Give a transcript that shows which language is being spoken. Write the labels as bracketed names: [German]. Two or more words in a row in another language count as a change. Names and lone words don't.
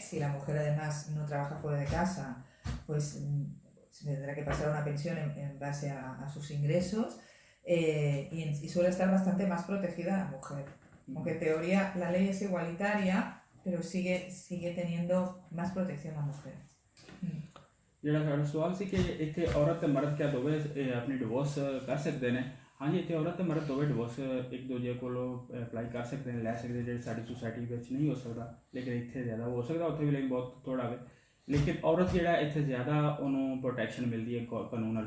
[Spanish] Si la mujer además no trabaja fuera de casa, pues tendrá que pasar una pensión en base a sus ingresos, y suele estar bastante más protegida la mujer. Aunque en teoría la ley es igualitaria, pero sigue teniendo más protección la mujer. [Punjabi] ਜਿਹੜਾ ਸਵਾਲ ਸੀ ਕਿ ਇੱਥੇ ਔਰਤ ਤੇ ਮਰਦ ਕਿਆ ਦੋਵੇਂ ਆਪਣੀ ਡਿਵੋਰਸ ਕਰ ਸਕਦੇ ਨੇ? ਹਾਂਜੀ, ਇੱਥੇ ਔਰਤ ਤੇ ਮਰਦ ਦੋਵੇਂ ਡਿਵੋਰਸ ਇੱਕ ਦੂਜੇ ਕੋਲੋਂ ਅਪਲਾਈ ਕਰ ਸਕਦੇ ਨੇ, ਲੈ ਸਕਦੇ, ਜਿਹੜੇ ਸਾਡੀ ਸੁਸਾਇਟੀ ਵਿੱਚ ਨਹੀਂ ਹੋ ਸਕਦਾ, ਲੇਕਿਨ ਇੱਥੇ ਜ਼ਿਆਦਾ ਹੋ ਸਕਦਾ, ਉੱਥੇ ਵੀ ਲੇਕਿਨ ਬਹੁਤ ਥੋੜਾ ਵੇ। ਲੇਕਿਨ ਔਰਤ ਜਿਹੜਾ ਇੱਥੇ ਜ਼ਿਆਦਾ ਉਹਨੂੰ ਪ੍ਰੋਟੈਕਸ਼ਨ ਮਿਲਦੀ ਹੈ ਕਾਨੂੰਨ ਵੱਲੋਂ।